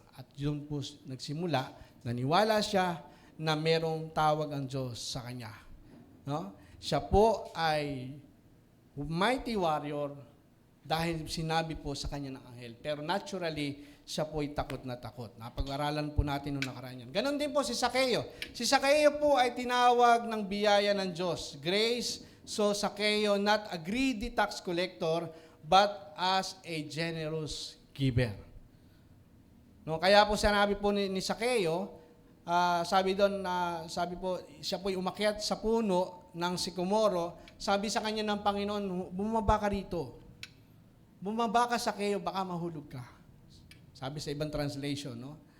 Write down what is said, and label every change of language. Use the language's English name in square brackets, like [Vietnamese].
[Filipino] At yun po nagsimula, naniwala siya na merong tawag ang Diyos sa kanya. No? Siya po ay [English] mighty warrior [Filipino] dahil sinabi po sa kanya ng anghel. Pero naturally, siya po ay takot na takot. Napag-aralan po natin noong nakaraan yan. Ganon din po si Zacchaeus. Si Zacchaeus po ay tinawag ng biyaya ng Diyos. [English] Grace, so Zacchaeus not a greedy tax collector, but as a generous giver. [Filipino] No, kaya po sinabi po ni Zacchaeus, sabi po, siya po ay umakyat sa puno ng sikomoro. Sabi sa kanya ng Panginoon, bumaba ka rito. Bumaba ka, Zacchaeus, baka mahulog ka. Sabi sa ibang translation, no?